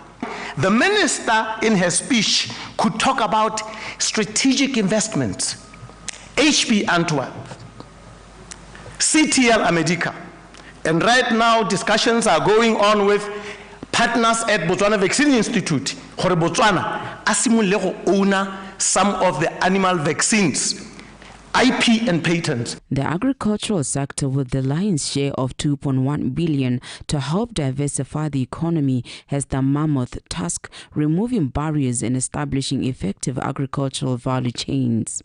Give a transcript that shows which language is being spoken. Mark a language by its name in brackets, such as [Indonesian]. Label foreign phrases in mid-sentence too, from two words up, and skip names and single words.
[English] The minister in her speech could talk about strategic investments, HP Antwerp, CTL America, and right now discussions are going on with partners at Botswana Vaccine Institute, for Botswana, asimule go own some of the animal vaccines, IP and patents. The agricultural sector, with the lion's share of 2.1 billion to help diversify the economy, has the mammoth task removing barriers and establishing effective agricultural value chains.